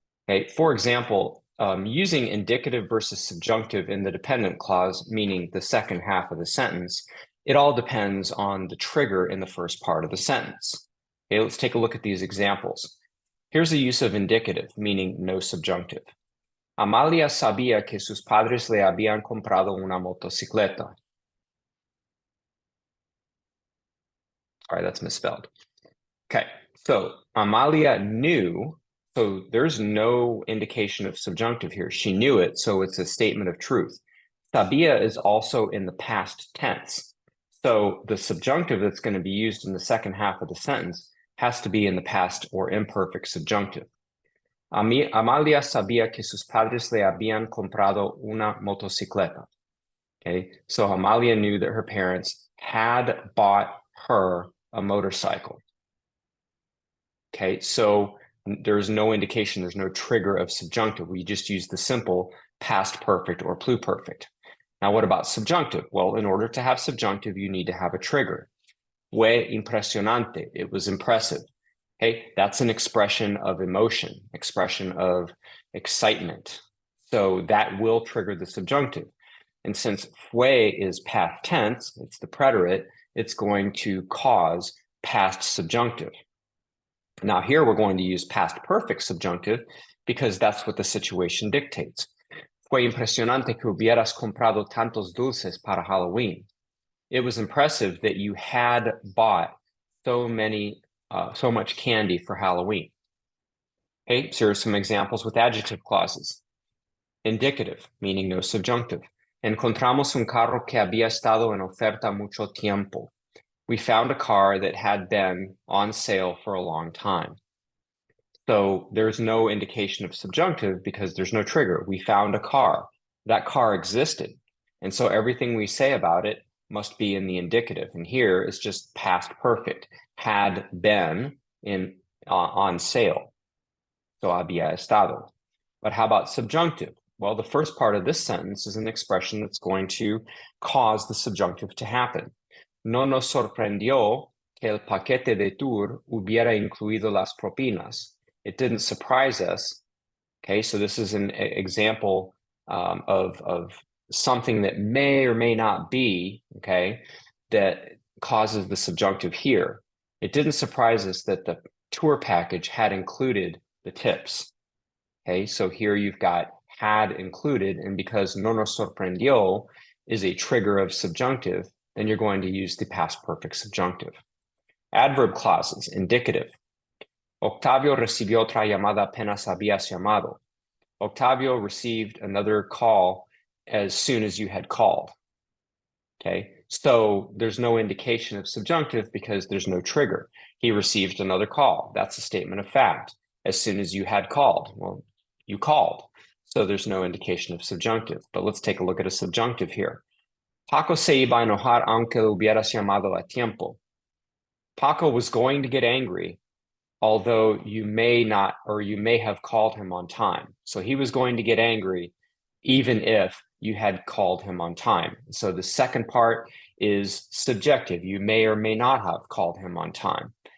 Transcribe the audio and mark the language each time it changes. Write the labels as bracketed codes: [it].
[en] Okay, for example, using indicative versus subjunctive in the dependent clause, meaning the second half of the sentence, it all depends on the trigger in the first part of the sentence. Okay, let's take a look at these examples. Here's the use of indicative, meaning no subjunctive. [es] Amalia sabía que sus padres le habían comprado una motocicleta. [en] All right, that's misspelled. Okay, so Amalia knew, so there's no indication of subjunctive here. She knew it, so it's a statement of truth. Sabía is also in the past tense. So the subjunctive that's going to be used in the second half of the sentence has to be in the past or imperfect subjunctive. [es] Amalia sabía que sus padres le habían comprado una motocicleta. [en] Okay, so Amalia knew that her parents had bought her a motorcycle. Okay, so there's no indication, there's no trigger of subjunctive. We just use the simple past perfect or pluperfect. Now, what about subjunctive? Well, in order to have subjunctive, you need to have a trigger. [es] Fue impresionante. [en] It was impressive. Okay, that's an expression of emotion, expression of excitement. So that will trigger the subjunctive. And since fue is past tense, it's the preterite, it's going to cause past subjunctive. Now here we're going to use past perfect subjunctive because that's what the situation dictates. [es] Fue impresionante que hubieras comprado tantos dulces para Halloween. [en] It was impressive that you had bought so much candy for Halloween. Okay, so here are some examples with adjective clauses. Indicative, meaning no subjunctive. [es] Encontramos un carro que había estado en oferta mucho tiempo. [en] We found a car that had been on sale for a long time. So there's no indication of subjunctive because there's no trigger. We found a car. That car existed. And so everything we say about it must be in the indicative. And here it's just past perfect. Had been on sale. So [es] había estado. [en] But how about subjunctive? Well, the first part of this sentence is an expression that's going to cause the subjunctive to happen. [es] No nos sorprendió que el paquete de tour hubiera incluido las propinas. [en] It didn't surprise us. Okay, so this is an example of something that may or may not be, okay, that causes the subjunctive here. It didn't surprise us that the tour package had included the tips. Okay, so here you've got had included, and because [es] no nos sorprendió [en] is a trigger of subjunctive, then you're going to use the past perfect subjunctive. Adverb clauses, indicative. [es] Octavio recibió otra llamada apenas habías llamado. [en] Octavio received another call as soon as you had called. Okay, so there's no indication of subjunctive because there's no trigger. He received another call. That's a statement of fact. As soon as you had called, well, you called. So there's no indication of subjunctive. But let's take a look at a subjunctive here. [es] Paco se iba a enojar aunque lo hubieras llamado a tiempo. [en] Paco was going to get angry, although you may not, or you may have called him on time. So he was going to get angry even if you had called him on time. So the second part is subjective. You may or may not have called him on time.